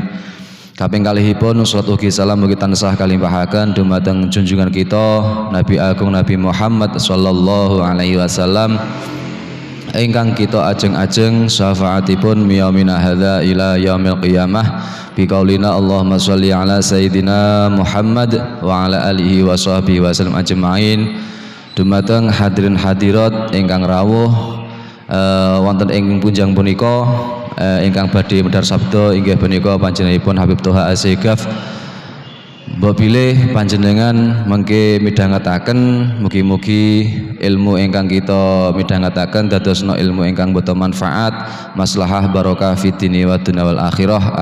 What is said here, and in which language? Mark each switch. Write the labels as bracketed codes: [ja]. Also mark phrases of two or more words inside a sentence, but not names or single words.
[jv] Kaping kalihipun salat ugi salam mugi tansah kalimpahaken dumateng junjungan kita Nabi Agung Nabi Muhammad [ar] صلى الله عليه وسلم [jv] ingkang kita ajeng-ajeng syafaatipun [ar] من يومنا هذا إلى يوم القيامة بقولنا اللهم صل على سيدنا محمد وعلى آله وصحبه وسلم أجمعين. [jv] Dumateng hadirin hadirat ingkang rawuh wonten ing punjang punika ingkang badhe medhar sabda inggih punika panjenenganipun Habib Thoha Assegaf. Mbok bilih panjenengan mengke midhangetaken mugi-mugi ilmu ingkang kita midhangetaken dadosna ilmu ingkang boten manfaat, maslahah barokah [ar] في الدين والدنيا والآخرة.